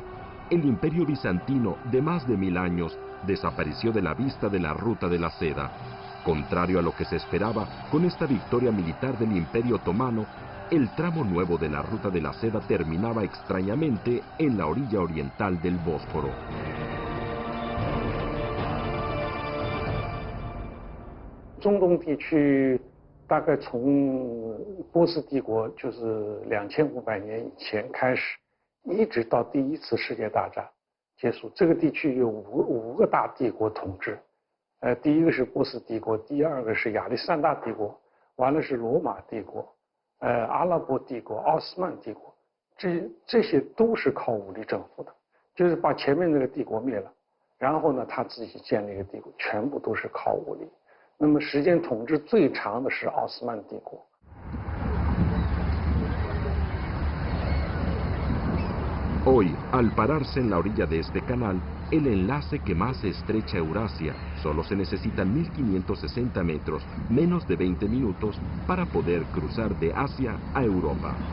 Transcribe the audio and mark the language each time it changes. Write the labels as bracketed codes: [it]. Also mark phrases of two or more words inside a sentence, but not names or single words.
[es] El Imperio Bizantino, de más de 1000 años, desapareció de la vista de la Ruta de la Seda. Contrario a lo que se esperaba, con esta victoria militar del Imperio Otomano, el tramo nuevo de la Ruta de la Seda terminaba extrañamente en la orilla oriental del Bósforo. [zh] 中东地区大概从波斯帝国就是2500年以前开始，一直到第一次世界大战结束，这个地区有五个大帝国统治。第一个是波斯帝国，第二个是亚历山大帝国，完了是罗马帝国，阿拉伯帝国、奥斯曼帝国，这些都是靠武力征服的，就是把前面那个帝国灭了，然后呢他自己建立一个帝国，全部都是靠武力。那么时间统治最长的是奥斯曼帝国。 [es] Hoy, al pararse en la orilla de este canal, el enlace que más estrecha Eurasia, solo se necesitan 1560 metros, menos de 20 minutos, para poder cruzar de Asia a Europa.